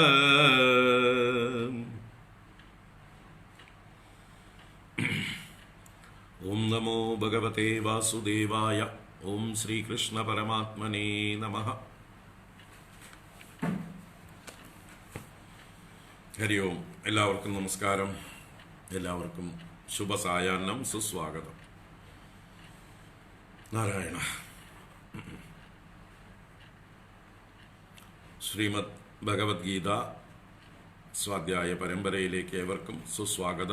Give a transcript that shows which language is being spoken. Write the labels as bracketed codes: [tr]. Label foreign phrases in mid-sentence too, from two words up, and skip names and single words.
[sa] ओम नमो भगवते वासुदेवाय। ओम श्री कृष्ण परमात्मने नमः। हरि ओम। [ml] എല്ലാവർക്കും നമസ്കാരം. എല്ലാവർക്കും ശുഭസായാഹ്നം, സുസ്വാഗതം. നാരായണ. ശ്രീമദ് ഭഗവത്ഗീത സ്വാധ്യായ പരമ്പരയിലേക്ക് ഏവർക്കും സുസ്വാഗതം.